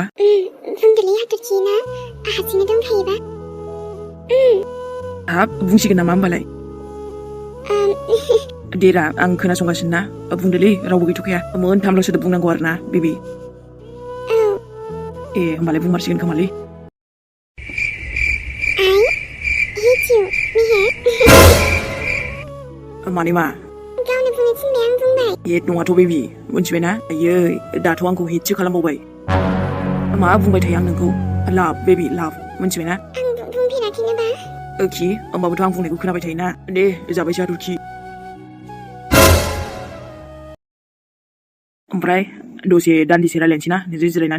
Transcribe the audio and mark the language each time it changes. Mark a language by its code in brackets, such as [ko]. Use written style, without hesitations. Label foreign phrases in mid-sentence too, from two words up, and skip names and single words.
[brx] बुंदोलै हाथरखि ना हारसिंनो दंखायोबा हाब बुंसिगोन नामा होमबालाय देरा आं खोनासंगासिनो ना बुंदोलै रावबो गैथ'खाया मोनथामल' सोदोब बुंनांगौ आरो ना बेबि औ ए होमबालाय बुंमारसिगोन खोमालै [en] I hate you मेहेर [brx] माने मा गावनो बुंनो थिनबाय आं बुंबाय हेट नङाथ' बेबि मिथिबायना आयै दाथ' आंखौ हेटसो खालामबावबाय मा बुंबाय थायो आं नोंखौ लाभ बेबि लाभ मिथिबायना आं बुंफेराखैनोबा ओखि होमबाबोथ' आं बुंनायखौ खोनाबाय थायोना दे जाबायसै आरोखि ओमफ्राय दसे दान्दिसे रायलायनोसै ना नोंजों जिरायनानै